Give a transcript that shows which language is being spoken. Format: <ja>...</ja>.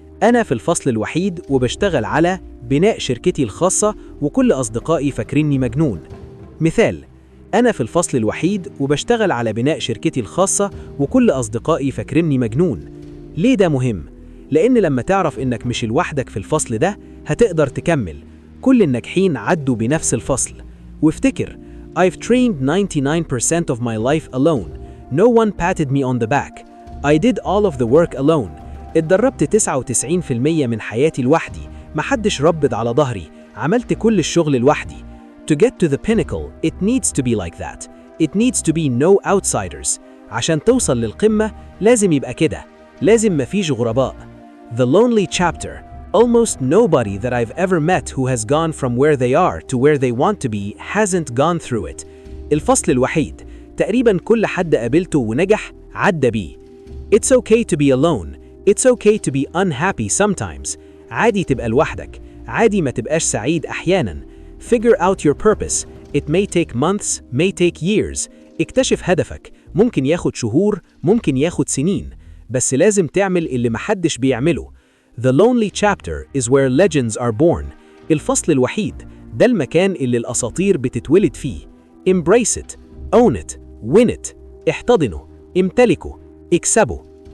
<ar>أنا في الفصل الوحيد وبشتغل على بناء شركتي الخاصة وكل أصدقائي فاكريني مجنون. مثال: أنا في الفصل الوحيد وبشتغل على بناء شركتي الخاصة وكل أصدقائي فاكريني مجنون. ليه ده مهم؟ لأن لما تعرف إنك مش لوحدك في الفصل ده هتقدر تكمل. كل الناجحين عدوا بنفس الفصل. وافتكر</ar> <en>I've trained 99% of my life alone. No one patted me on the back. I did all of the work alone.</en> <ar>اتدربت 99% من حياتي لوحدي، محدش ربط على ظهري، عملت كل الشغل لوحدي.</ar> <en>To get to the pinnacle, it needs to be like that. It needs to be no outsiders.</en> <ar>عشان توصل للقمة لازم يبقى كده، لازم مفيش غرباء.</ar> <en>The lonely chapter. Almost nobody that I've ever met who has gone from where they are to where they want to be hasn't gone through it.</en> <ar>الفصل الوحيد. تقريبا كل حد قابلته ونجح عدى بيه.</ar> <en>It's okay to be alone. It's okay to be unhappy sometimes.</en> <ar>عادي تبقى لوحدك. عادي ما تبقاش سعيد أحيانا.</ar> <en>Figure out your purpose. It may take months, may take years.</en> <ar>اكتشف هدفك. ممكن ياخد شهور، ممكن ياخد سنين. بس لازم تعمل اللي محدش بيعمله.</ar> <en>The lonely chapter is where legends are born.</en> <ar>الفصل الوحيد ده المكان اللي الأساطير بتتولد فيه.</ar> <en>Embrace it, own it, win it.</en> <ar>احتضنه، امتلكه، اكسبه.</ar>